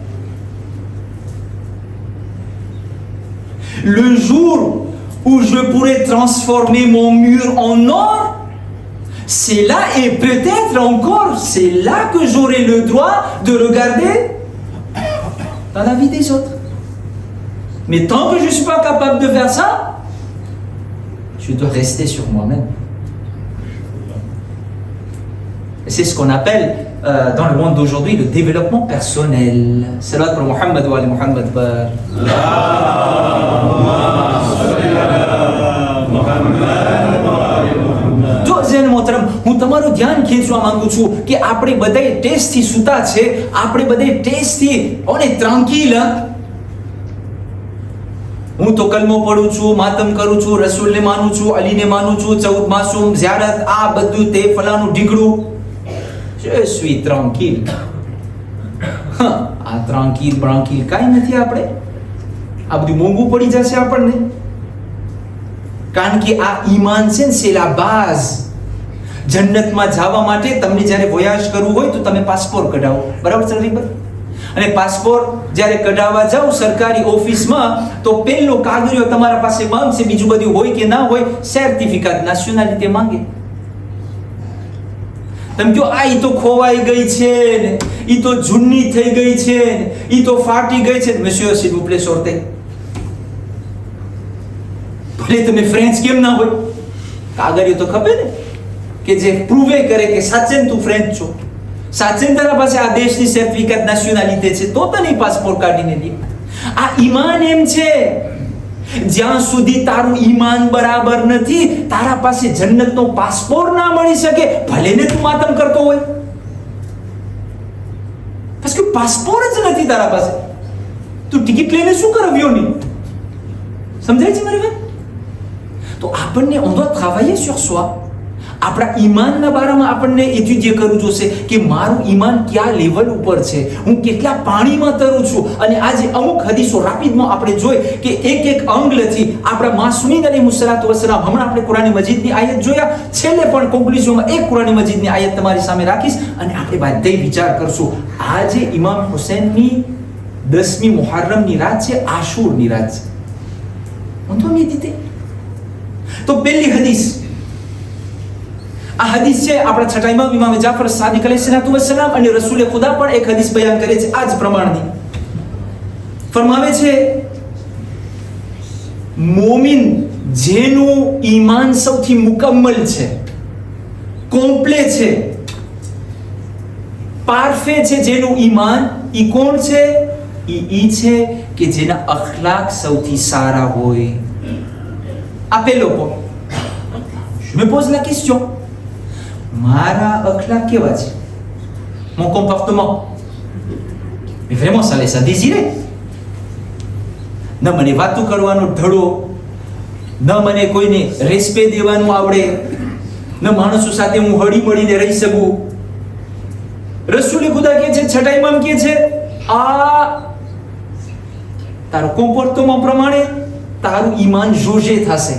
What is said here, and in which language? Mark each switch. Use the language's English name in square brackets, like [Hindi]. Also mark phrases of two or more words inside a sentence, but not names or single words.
[French] Le jour où je pourrai transformer mon mur en or, c'est là, et peut-être encore, c'est là que j'aurai le droit de regarder dans la vie des autres. Mais tant que je ne suis pas capable de faire ça, je dois rester sur moi-même. Et c'est ce qu'on appelle dans le monde d'aujourd'hui le développement personnel. Salat pour [Arabic] محمد وآل محمد. [Gujarati] હું તમારું ધ્યાન ખેંચવા માંગુ છું કે આપણે બધાય ટેસ્ટથી સૂતા છે, આપણે બધાય ટેસ્ટથી [French] on est tranquille. [Gujarati] હું તો કલમો પઢું છું, માતમ કરું છું, રસૂલને માનું છું, અલીને માનું છું, 14 માસૂમ, ઝિયારત, આ બધું તે ફલાનું ઢીકડું. [French] Je suis tranquille. [Gujarati] આ ત્રાંકીલ બ્રાંકીલ કાંઈ નથી. આપણે આ બધું મોંઘું પડી જશે આપણને, કારણ કે આ ઈમાન છે ને, [French] c'est la base. [Gujarati] જન્નતમાં જવા માટે તમને જ્યારે વોયાજ કરવું હોય તો તમે પાસપોર્ટ કઢાવો, બરાબર છે રવિભાઈ? અને પાસપોર્ટ જ્યારે કઢાવવા જાઓ સરકારી ઓફિસમાં તો પહેલો કાગળિયો તમારા પાસે માંગશે, બીજું બધું હોય કે ના હોય, [French] certificat nationalité [Gujarati] માંગે. તમે કહો આ ઈ તો ખોવાઈ ગઈ છે ને, ઈ તો જૂની થઈ ગઈ છે ને, ઈ તો ફાટી ગઈ છે. [French] monsieur s'il vous plaît sortez. [Gujarati] ભલે તમે ફ્રેન્ચ કેમ ના હોય, કાગળિયો તો ખબર ને કે જે પ્રૂવે કરે કે સાચે તું ફ્રેન્ચ છો, સાચે તારા પાસે આ દેશની [French] certificat nationalité [Gujarati] છે, તો તને પાસપોર્ટ કાઢીને દે. આ ઈમાન એમ છે, જ્યાં સુધી તારું ઈમાન બરાબર નથી, તારા પાસે જન્નતનો પાસપોર્ટ ના મળી શકે, ભલે ને તું માતમ કરતો હોય. [French] parce que [Gujarati] પાસપોર્ટ જ નથી તારા પાસે, તું ટિકિટ લઈને શું કરવ્યો નહીં? સમજાય છે મારી વાત? તો આપણને [French] on doit travailler sur soi. [Gujarati] આપણા ઈમાનના બારામાં આપણને એજ્યુકેટ કરવું જોશે કે મારું ઈમાન કયા લેવલ ઉપર છે, હું કેટલા પાણીમાં તરું છું. અને આજે અમુક હદીસો રાપિડમાં આપણે જોઈ કે એક અંગલથી આપણા માસૂમીન [Arabic] عليه الصلاة والسلام, [Gujarati] હમણાં આપણે કુરાન મજીદની આયત જોયા, છેલ્લે પણ કોન્ક્લુઝનમાં એક કુરાન મજીદની આયત તમારી સામે રાખીશ અને આપણે બધાય વિચાર કરશું. આજે ઇમામ હુસૈનની 10મી મુહર્રમની રાત છે, આશુરની રાત છે. [French] on doit méditer. [Gujarati] તો પહેલી હદીસ, આ હદીસ છે આપણા છઠ્ઠા ઇમામ ઇમામ જાફર સાદિક [Arabic] عليه الصلاة والسلام [Gujarati] અને રસૂલે ખુદા પણ એક હદીસ બયાન કરે છે આ જ પ્રમાણની. ફરમાવે છે મોમિન જેનું ઈમાન સૌથી મુકમ્મલ છે, કોમ્પ્લે છે, પારફે છે, જેનું ઈમાન ઈ કોણ છે? ઈ છે કે જેના અખલાક સૌથી સારા હોય. આ પહેલો [French] point. Je me pose la question. [Gujarati] મારા અખલાક કેવા છે? [French] Mon comportement. Mais vraiment, ça laisse à désirer. [Gujarati] ન મને વાતું કરવાનો ઢળો, ન મને કોઈને રેસ્પેક્ટ દેવાનું આવડે, ન માણસો સાથે હું હળી મળીને રહી શકું. રસૂલે ખુદા કહે છે, છઠ્ઠા ઇમામ કહે છે, આ તારો કોમ્પોર્ટમેન્ટ પ્રમાણે તારું ઈમાન જોજે થશે.